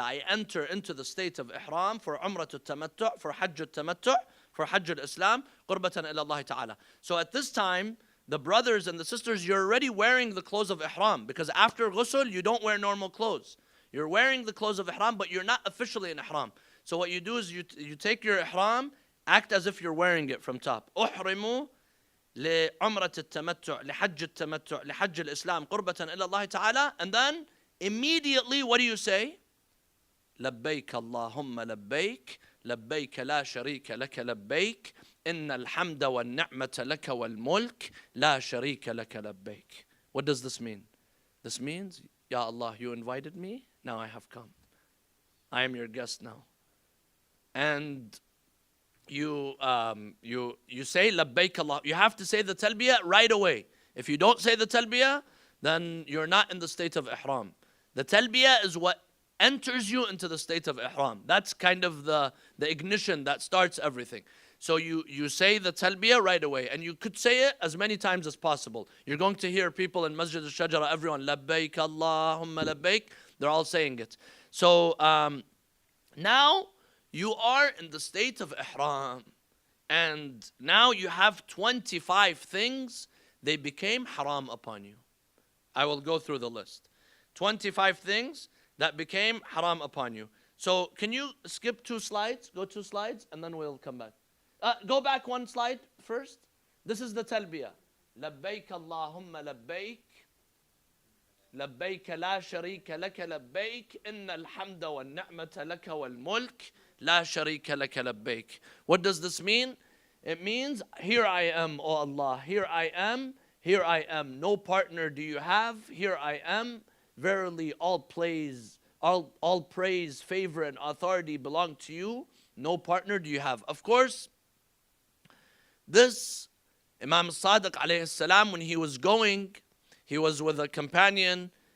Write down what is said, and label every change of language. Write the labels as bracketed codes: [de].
[en] I enter into the state of ihram for [ar] عمرة التمتع, [en] for [ar] حج التمتع, [en] for [ar] حج الإسلام قربة إلى الله تعالى. [en] So at this time, the brothers and the sisters, you're already wearing the clothes of ihram, because after ghusl, you don't wear normal clothes. You're wearing the clothes of ihram, but you're not officially in ihram. So what you do is you take your ihram, act as if you're wearing it from top. [ar] أحرم لعمرة التمتع لحج التمتع لحج الإسلام قربة إلى الله تعالى. [en] And then immediately, what do you say? [ar] لبيك اللهم لبيك لبيك لا شريك لك لبيك إن الحمد والنعمة لك والملك لا شريك لك لبيك. [en] What does this mean? This means, Ya Allah, you invited me, now I have come. I am your guest now. And you say labbaik Allah. You have to say the talbiyah right away. If you don't say the talbiyah, then you're not in the state of ihram. The talbiyah is what enters you into the state of ihram. That's kind of the ignition that starts everything. So you say the talbiyah right away, and you could say it as many times as possible. You're going to hear people in Masjid al-Shajara, everyone, [ar] labbaik Allahumma labbaik, [en] they're all saying it. So now you are in the state of ihram, and now you have 25 things, they became haram upon you. I will go through the list. 25 things that became haram upon you. So can you skip 2 slides? Go 2 slides, and then we'll come back. Go back 1 slide first. This is the talbiyah. [ar] لبيك اللهم لبيك لبيك لا شريك لك لبيك إن الحمد والنعمة لك والملك لا شريك لك لبيك. [en] What does this mean? It means, here I am, O Allah, here I am, here I am. No partner do you have, here I am. Verily all praise, favor, and authority belong to you. No partner do you have. Of course, this Imam Sadiq alayhi salam, when he was going, he was with a companion.